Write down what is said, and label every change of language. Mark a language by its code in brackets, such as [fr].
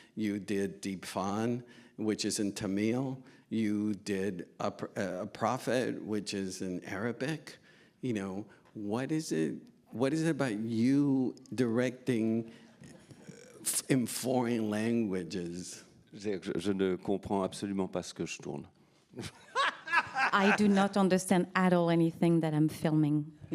[en] You did Deep Fawn, which is in Tamil. You did a Prophet, which is in Arabic. You know, what is it about you directing in foreign languages? [fr] Je ne comprends absolument pas ce que je tourne. [en] I do not understand at all anything that I'm filming.